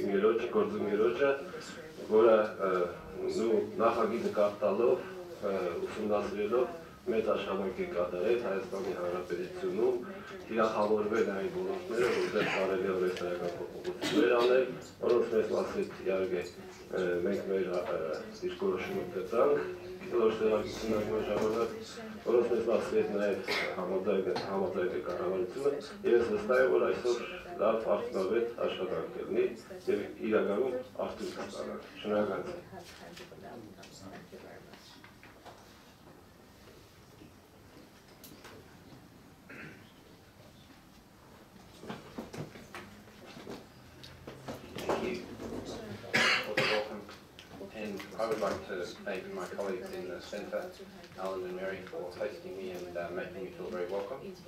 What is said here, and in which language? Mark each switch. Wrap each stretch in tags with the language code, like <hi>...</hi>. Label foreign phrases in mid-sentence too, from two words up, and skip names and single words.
<hy>գործընկերոջը, որը նախագիծը կարդալով, ուսումնասիրելով մեծ աշխատանք է կատարել Հայաստանի Հանրապետությունում, թիրախավորվել այն ոլորտները, որտեղ կարելի է օրենսդրական փոփոխություններ անել, որոնց մեծ մասից իհարկե մենք մեր դիրքորոշումը գտանք կլոր սեղանի քննարկման ժամանակ, որոնց մեծ մասից նաև համաձայն է կառավարությունը, և ես վստահ եմ, որ այսօր լավ արդյունավետ աշխատանք կլինի եւ իրականում արդյունք կստանա։ Շնորհակալություն։</hy> <en>And I would like to thank my colleagues in the Centre, Alen and Meri, for hosting me and making me feel very welcome.</en>